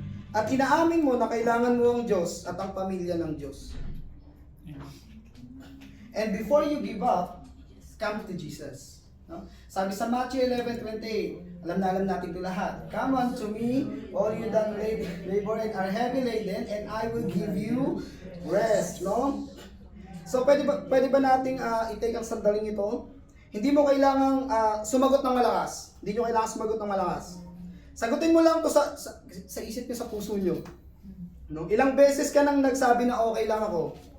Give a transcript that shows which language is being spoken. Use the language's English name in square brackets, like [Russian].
[Filipino] At inaamin mo na kailangan mo ang Diyos at ang pamilya ng Diyos. [English] And before you give up, come to Jesus. No? [Filipino] Sabi sa Matthew 11:28, alam natin ito lahat. [English] Come unto me, all you that labor and are heavy laden, and I will give you rest. [Filipino] No? So pwede ba nating i-take ang sandaling ito? Hindi mo kailangang sumagot ng malakas. Hindi nyo kailangang sumagot ng malakas. Sagutin mo lang to sa isip nyo, sa puso nyo. No? Ilang beses ka nang nagsabi na okay lang ako?